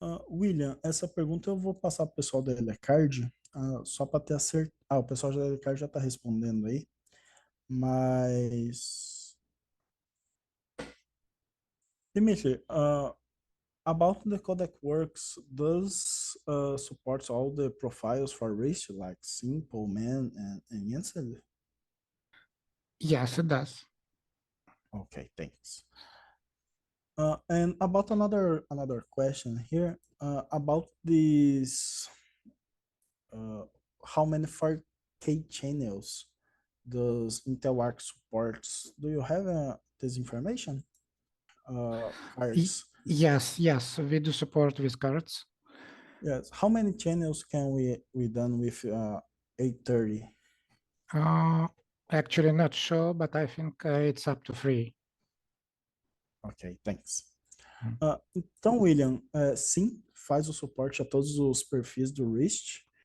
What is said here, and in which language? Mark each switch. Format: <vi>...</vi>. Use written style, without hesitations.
<pt>William, essa pergunta eu vou passar para o pessoal da Elecard, só para ter acertado. O pessoal da Elecard já está respondendo aí, mas...</pt> <en>Dimitri, about the codec works, does supports all the profiles for Rist, like Simple, Man, and Yancey? Yes, it does. Okay, thanks. And about another question here about this, how many 4K channels does Intel Arc supports? Do you have this information? Cards. Yes, we do support with cards. Yes. How many channels can we done with 830? Actually not sure, but I think it's up to 3. Ok, thanks. Hum.</en> <pt>Então, William, sim, faz o suporte a todos os perfis do Rist.</pt>